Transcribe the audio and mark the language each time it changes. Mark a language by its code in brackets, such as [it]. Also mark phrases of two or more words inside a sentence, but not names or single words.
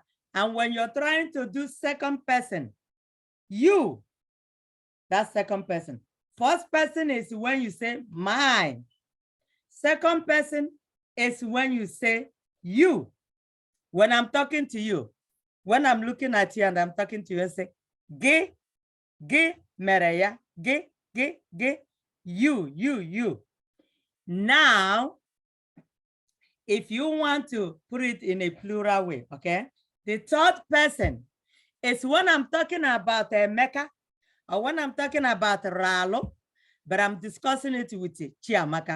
[en] And when you're trying to do second person, you, that's second person. First person is when you say mine. Second person is when you say you. When I'm talking to you, When I'm looking at you and I'm talking to you and say, [ig] ge, mereya, ge, [en] you. Now, if you want to put it in a plural way, okay? The third person is when I'm talking about Emeka or when I'm talking about Ralo, but I'm discussing it with Chiamaka.